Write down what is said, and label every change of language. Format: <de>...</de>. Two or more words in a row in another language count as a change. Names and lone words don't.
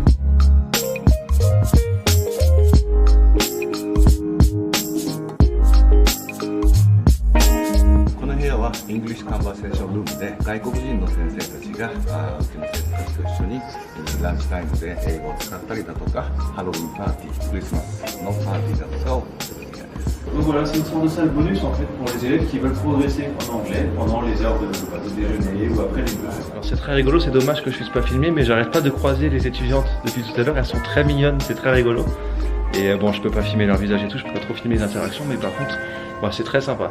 <en>English Conversation Room</en> <ja>で外国人の先生たちがうちの生徒たちと一緒にランチタイムで英語を使ったりだとかハロウィンパーティー、クリスマスのパーティーだとかをするみたいです。</ja> <fr>Donc voilà, c'est une sorte de salle bonus en fait pour les élèves qui veulent progresser en anglais pendant les heures de déjeuner ou après les cours. Alors c'est très rigolo, c'est dommage que je puisse pas filmer, mais j'arrête pas de croiser les étudiantes depuis tout à l'heure, elles sont très mignonnes, c'est très rigolo. Et bon, je peux pas filmer leur visage et tout, je peux pas trop filmer les interactions, mais par contre, bon, c'est très sympa.</fr>